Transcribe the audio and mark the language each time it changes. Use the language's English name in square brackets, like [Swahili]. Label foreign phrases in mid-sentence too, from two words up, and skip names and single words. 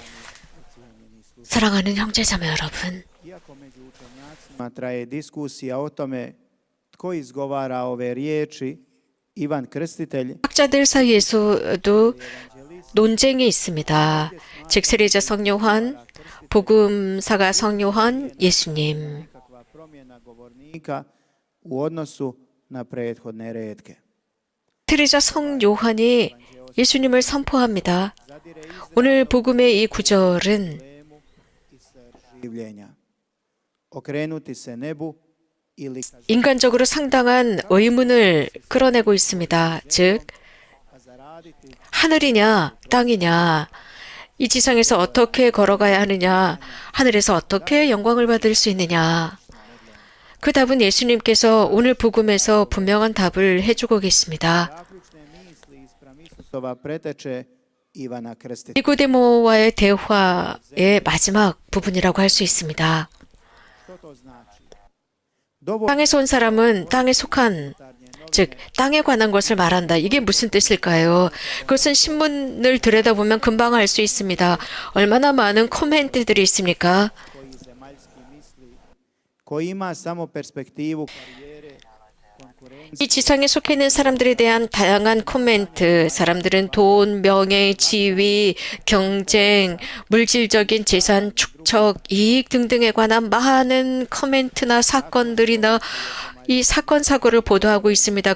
[Korean] 사랑하는 형제자매 여러분, [Croatian] iako među učenjacima traje diskusija o tome tko izgovara ove riječi, Ivan Krstitelj, [Korean] 학자들 사이에서도 논쟁이 있습니다. 즉 세례자 성요한, 복음사가 성요한, 예수님. [Croatian] nekakva promjena govornika u odnosu na prethodne retke. [Korean] 세례자 성요한이 예수님을 선포합니다. 오늘 복음의 이 구절은 [Croatian] Življenja. Okrenuti se nebu ili [Korean] 인간적으로 상당한 의문을 끌어내고 있습니다. 즉 하늘이냐 땅이냐, 이 지상에서 어떻게 걸어가야 하느냐, 하늘에서 어떻게 영광을 받을 수 있느냐. 그 답은 예수님께서 오늘 복음에서 분명한 답을 해주고 계십니다. [Croatian] zaključne misli ispram Isusova preteče Ivana Krstitelja. [Korean] 니고데모와의 대화의 마지막 부분이라고 할 수 있습니다. [Croatian] Što to znači? Dovoljno [Korean] 땅에서 온 사람은 땅에 속한, 즉 땅에 관한 것을 말한다. 이게 무슨 뜻일까요? 그것은 신문을 들여다보면 금방 알 수 있습니다. 얼마나 많은 코멘트들이 있습니까? [Croatian] koji zemaljski misli, koji ima samo perspektivu karijere, konkurencije, [Korean] 이 지상에 속해 있는 사람들에 대한 다양한 코멘트, 사람들은 돈, 명예, 지위, 경쟁, 물질적인 재산, 축적, 이익 등등에 관한 많은 코멘트나 사건들이나 이 사건 사고를 보도하고 있습니다.